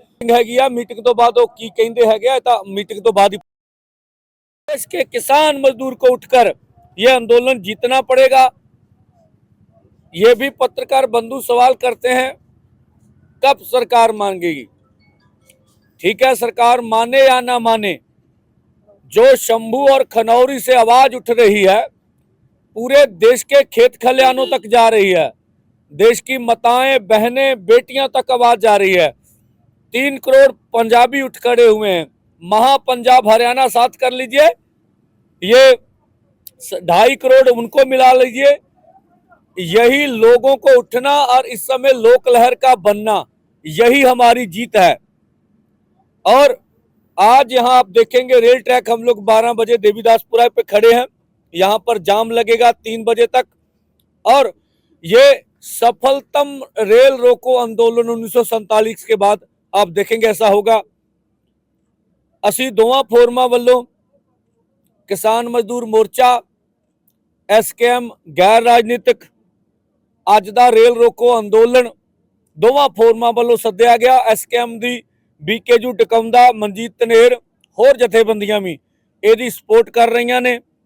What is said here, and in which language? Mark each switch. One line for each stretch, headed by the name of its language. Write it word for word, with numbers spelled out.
Punjabi: ਹੈਗੀ ਆ ਮੀਟਿੰਗ ਤੋਂ ਬਾਅਦ ਉਹ ਕੀ ਕਹਿੰਦੇ ਹੈਗੇ ਆ, ਇਹ ਤਾਂ ਮੀਟਿंग ਤੋਂ ਬਾਅਦ ਹੀ।
Hindi: देश के किसान मजदूर को उठकर यह आंदोलन जीतना पड़ेगा। ये भी पत्रकार बंधु सवाल करते हैं कब सरकार मांगेगी। ठीक है, सरकार माने या ना माने, जो शंभू और खनौरी से आवाज उठ रही है पूरे देश के खेत खलिहानों तक जा रही है, देश की माताएं बहनें बेटियां तक आवाज जा रही है। तीन करोड़ पंजाबी उठ खड़े हुए हैं। महापंजाब हरियाणा साथ कर लीजिए, ये ढाई करोड़ उनको मिला लीजिए। यही लोगों को उठना और इस समय लोक लहर का बनना, यही हमारी जीत है। और आज यहाँ आप देखेंगे रेल ट्रैक हम लोग बारह बजे देवीदासपुरा पे खड़े हैं, यहाँ पर जाम लगेगा तीन बजे तक। और ये सफलतम रेल रोको आंदोलन उन्नीस सौ संतालीस के बाद आप देखेंगे ऐसा होगा।
Punjabi: ਅਸੀਂ ਦੋਵਾਂ ਫੋਰਮਾਂ ਵੱਲੋਂ ਕਿਸਾਨ ਮਜ਼ਦੂਰ ਮੋਰਚਾ ਐਸਕੇਐਮ ਗੈਰ ਰਾਜਨੀਤਿਕ ਅੱਜ ਦਾ ਰੇਲ ਰੋਕੋ ਅੰਦੋਲਨ ਦੋਵਾਂ ਫੋਰਮਾਂ ਵੱਲੋਂ ਸੱਦਿਆ ਗਿਆ। ਐਸਕੇਐਮ ਦੀ ਬੀਕੇਜੂ ਟਕਾਉਂਦਾ ਮਨਜੀਤ ਤਨੇਰ ਹੋਰ ਜਥੇਬੰਦੀਆਂ ਵੀ ਇਹਦੀ ਸਪੋਰਟ ਕਰ ਰਹੀਆਂ ਨੇ।